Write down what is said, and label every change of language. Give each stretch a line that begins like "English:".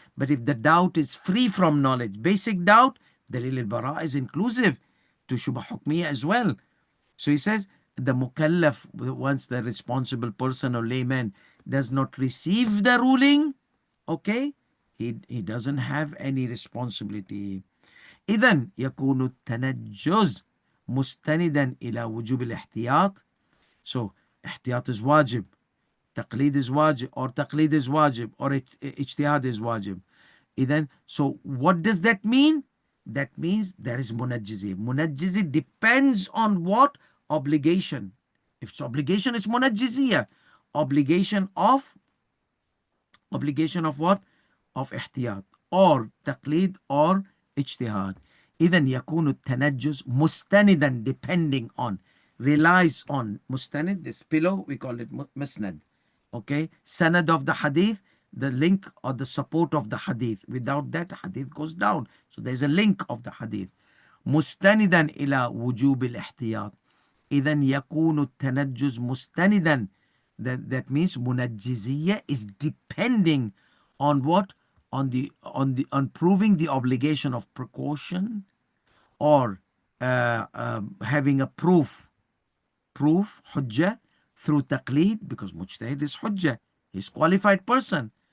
English: But if the doubt is free from knowledge, basic doubt, Dalil al-Bara is inclusive to Shubha Hukmiyah as well. So he says, the mukallaf, once the responsible person or layman does not receive the ruling, okay, he doesn't have any responsibility.
Arabic: إذن يكون التنجز مستندا إلى وجوب الاحتياط.
English: So احتياط is wajib, taqleed is wajib, or taqleed is wajib, or ijtihad is wajib. Then, so what does that mean? That means there is munajjizi. Munajjizi depends on what? Obligation. If it's obligation, it's munajjiziyah. Obligation of what? Of ihtiyat or taqlid or ijtihad.
Arabic: إذن يكون التنجس مستندا,
English: depending on, relies on. Mustanid, this pillow, we call it musnad. Okay, sanad of the hadith, the link or the support of the hadith. Without that, hadith goes down. So there's a link of the hadith.
Arabic: مستندا إلى وجوب الاحتياط. إذن يكون التنجس مستندا.
English: That means munajjiziyya is depending on what? On proving the obligation of precaution, or having a proof, hujjah, through taqleed, because mujtahid is hujjah, he's qualified person.